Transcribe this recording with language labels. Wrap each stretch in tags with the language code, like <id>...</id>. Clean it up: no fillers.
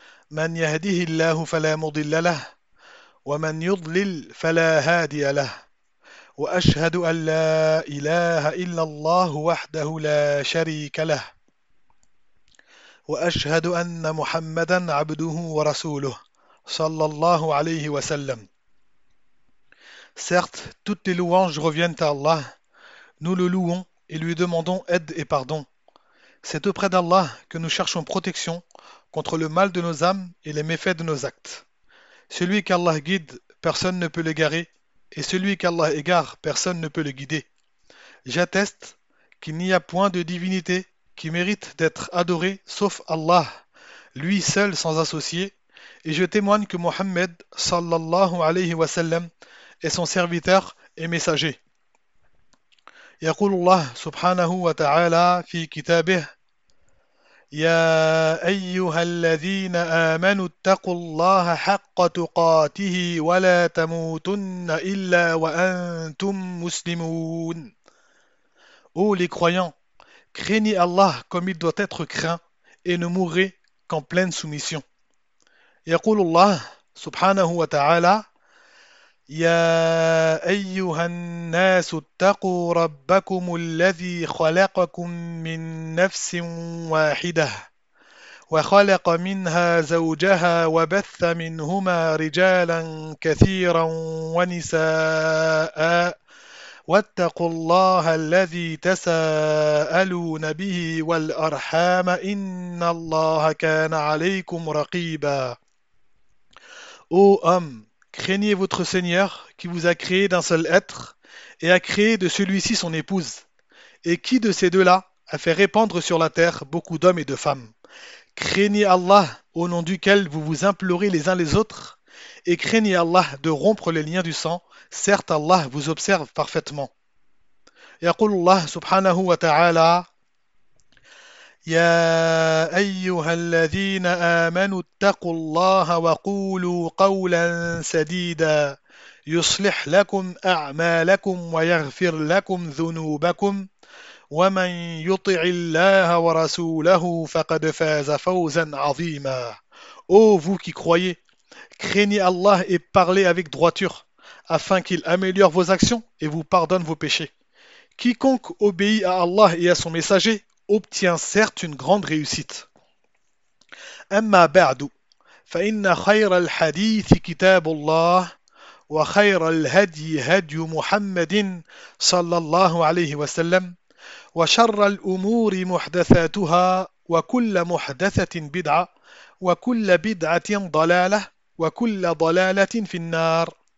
<ar>من يهده الله فلا مضل له، ومن يضلل فلا هادي له. وأشهد أن لا إله إلا الله وحده لا شريك له، وأشهد أن محمدا عبده ورسوله صلى الله عليه وسلم.</ar> <fr>Certes, toutes les louanges reviennent à Allah. Nous le louons et lui demandons aide et pardon. C'est auprès d'Allah que nous cherchons protection contre le mal de nos âmes et les méfaits de nos actes. Celui qu'Allah guide, personne ne peut l'égarer, et celui qu'Allah égare, personne ne peut le guider. J'atteste qu'il n'y a point de divinité qui mérite d'être adoré sauf Allah, lui seul sans associé, et je témoigne que Mohammed sallallahu alayhi wa sallam est son serviteur et messager.</fr> <ar>يقول الله سبحانه وتعالى في كتابه: يا أيها الذين آمنوا اتقوا الله حق تقاته ولا تموتن إلا وأنتم مسلمون.</ar> <fr>Ô les croyants, craignez Allah comme il doit être craint et ne mourrez qu'en pleine soumission.</fr> <ar>يقول الله سبحانه وتعالى: يا أيها الناس اتقوا ربكم الذي خلقكم من نفس واحدة وخلق منها زوجها وبث منهما رجالا كثيرا ونساء واتقوا الله الذي تساءلون به والأرحام إن الله كان عليكم رقيبا.</ar> <fr>Craignez votre Seigneur qui vous a créé d'un seul être et a créé de celui-ci son épouse. Et qui de ces deux-là a fait répandre sur la terre beaucoup d'hommes et de femmes? Craignez Allah au nom duquel vous vous implorez les uns les autres et craignez Allah de rompre les liens du sang. Certes, Allah vous observe parfaitement.</fr> <ar>يقول الله سبحانه وتعالى: يَا أَيُّهَا الَّذِينَ آمَنُوا اتَّقُوا اللَّهَ وَقُولُوا قَوْلًا سَدِيدًا يُصْلِحْ لَكُمْ أَعْمَالَكُمْ وَيَغْفِرْ لَكُمْ ذُنُوبَكُمْ وَمَنْ يُطِعِ اللَّهَ وَرَسُولَهُ فَقَدْ فَازَ فَوْزًا عَظِيمًا.</ar> <fr>Ô vous qui croyez, craignez Allah et parlez avec droiture, afin qu'il améliore vos actions et vous pardonne vos péchés. Quiconque obéit à Allah et à son messager obtient certes une grande réussite.</fr> <ar>أما بعد فإن خير الحديث كتاب الله وخير الهدي هدي محمد صلى الله عليه وسلم وشر الأمور محدثاتها وكل محدثة بدعة وكل بدعة ضلالة وكل ضلالة في النار.</ar>